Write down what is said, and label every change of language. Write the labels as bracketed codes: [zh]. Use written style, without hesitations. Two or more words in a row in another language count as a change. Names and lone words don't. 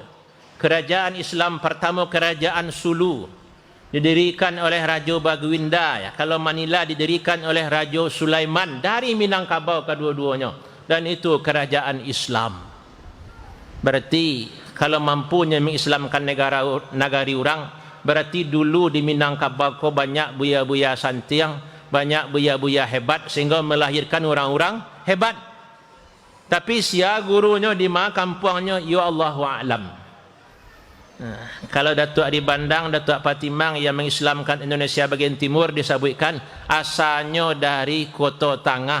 [id] Kerajaan Islam pertama, kerajaan Sulu, didirikan oleh Raja Bagwinda ya. Kalau Manila didirikan oleh Raja Sulaiman dari Minangkabau kedua-duanya, dan itu kerajaan Islam. Berarti kalau mampunya mengislamkan negari orang, berarti dulu di Minangkabau kau banyak buya-buya santiang, banyak buya-buya hebat sehingga melahirkan orang-orang hebat. Tapi sia gurunya di mana kampungnya, ya [ar] الله أعلم. [id] Kalau Datuk Adi Bandang, Datuk Patimang yang mengislamkan Indonesia bagian timur disebutkan asalnya dari Kota Tangah.